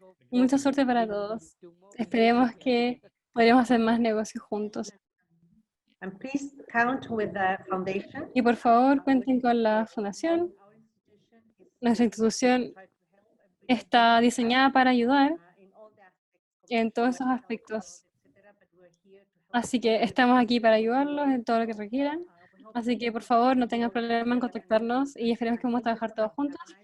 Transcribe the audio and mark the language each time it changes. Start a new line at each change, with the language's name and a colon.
Spanish: Mucha suerte para todos. Esperemos que podamos hacer más negocios juntos.
English: And please count with the foundation.
Spanish: Y por favor, cuenten con la fundación. Nuestra institución está diseñada para ayudar en todos esos aspectos. Así que estamos aquí para ayudarlos en todo lo que requieran. Así que por favor, no tengan problema en contactarnos y esperemos que vamos a trabajar todos juntos.